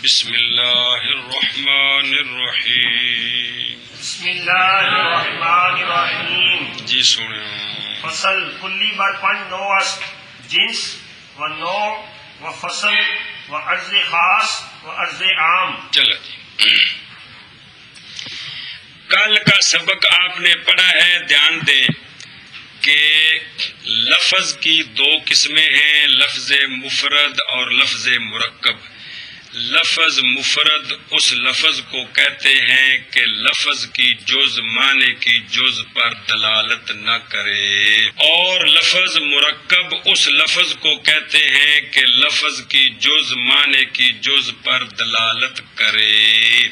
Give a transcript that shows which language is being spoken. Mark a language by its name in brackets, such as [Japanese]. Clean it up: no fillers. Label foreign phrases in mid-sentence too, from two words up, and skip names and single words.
[Arabic] بسم اللہ الرحمن الرحیم. بسم اللہ الرحمن الرحیم. [Urdu] جی سنیں. [Persian] فصل کلی بر پنج نو است، جنس و نوع و فصل و عرض خاص و عرض عام. [Urdu] چلو جی، کل کا سبق آپ نے پڑھا ہے، دھیان دیں کہ لفظ کی دو قسمیں ہیں، لفظ مفرد اور لفظ مرکب. لفظ مفرد اس لفظ کو کہتے ہیں کہ لفظ کی جز معنی کی جز پر دلالت نہ کرے، اور لفظ مرکب اس لفظ کو کہتے ہیں کہ لفظ کی جز معنی کی جز پر دلالت کرے.